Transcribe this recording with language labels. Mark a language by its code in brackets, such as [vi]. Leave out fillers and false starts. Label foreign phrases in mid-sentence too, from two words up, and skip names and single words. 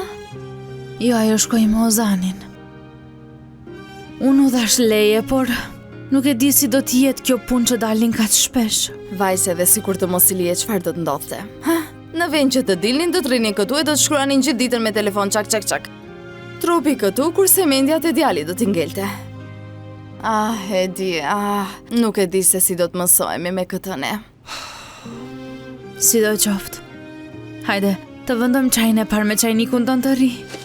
[sq] Jo, ajo shkoi me Ozanin. Unë u dhash leje, por nuk e di si do të jetë kjo punë që dalin kaq shpesh. Vajse dhe sikur të mos i lije çfarë do të ndodhte. Në vend që të dilnin, do të rrinin këtu e do të shkruanin gjithë ditën me telefon çak çak çak. Trupi këtu, kurse mendja te djali do t'i ngelte. Edi, nuk e di se si do të mësohemi me këtë ne. Si do qoftë. Hajde, të vëndëm çajin e parë me çajnikun tonë të ri.